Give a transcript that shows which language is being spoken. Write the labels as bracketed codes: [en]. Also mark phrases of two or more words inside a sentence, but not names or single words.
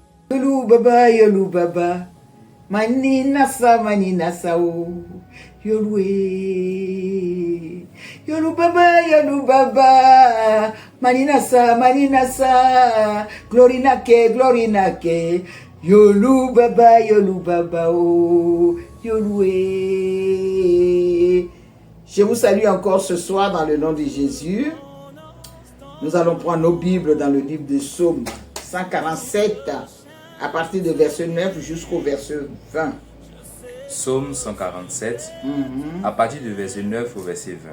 [fr] Yolu baba, manina sa o, yolue. Yolu baba, manina sa, glorina ke, yolu baba o, yolue. Je vous salue encore ce soir dans le nom de Jésus. Nous allons prendre nos Bibles dans le livre de Psaume 147, à partir du verset 9 jusqu'au verset 20. Psaume 147, à partir du verset 9 au verset 20.